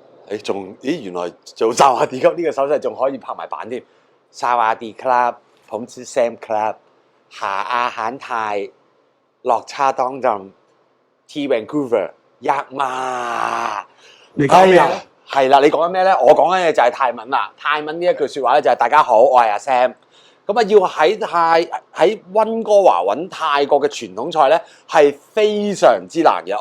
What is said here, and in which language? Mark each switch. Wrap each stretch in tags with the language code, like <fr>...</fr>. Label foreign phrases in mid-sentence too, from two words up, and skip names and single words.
<yue>原來做</yue> <th>สวัสดีค่ะ</th> <yue>呢個手勢仲可以拍埋版添。</yue> <th>สวัสดีค่ะ, ผมชื่อแซมครับหาอาหารไทย</th> <yue>落差當陣</yue> <th>T Vancouver ยากมาก</th> <yue>你講咩咧？係啦，你講緊咩咧？我講緊嘅就係泰文啦。泰文呢一句説話咧就係大家好，我係阿 Sam。咁啊，要喺溫哥華揾泰國嘅傳統菜咧，係非常之難嘅。</yue>